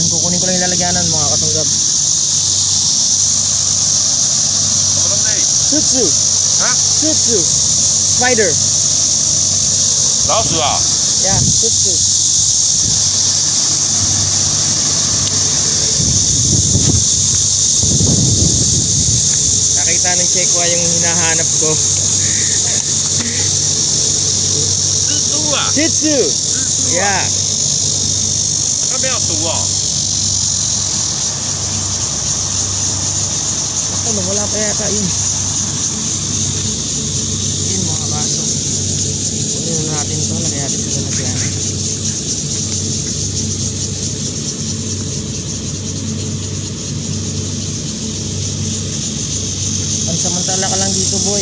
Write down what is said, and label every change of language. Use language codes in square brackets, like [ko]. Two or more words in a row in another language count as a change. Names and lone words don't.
[tl] Kukunin ko lang yung lalagyanan mga kasunggab. [zh] Sutsu. Ha? Sutsu. [en] Spider. [zh] 老鼠啊！ [en] Yeah, [zh] sutsu. [tl] Nakita ng Chekwa yung hinahanap ko. [zh] 蜘蛛啊！ Sutsu. 蜘蛛啊！ [en] Yeah. [zh] 那边有毒哦。 [tl] Ako, wala pa yata yun. Yun mga baso. Kunin natin ito. Lagay natin sa lalagyanan. Pansamantala ka lang dito boy.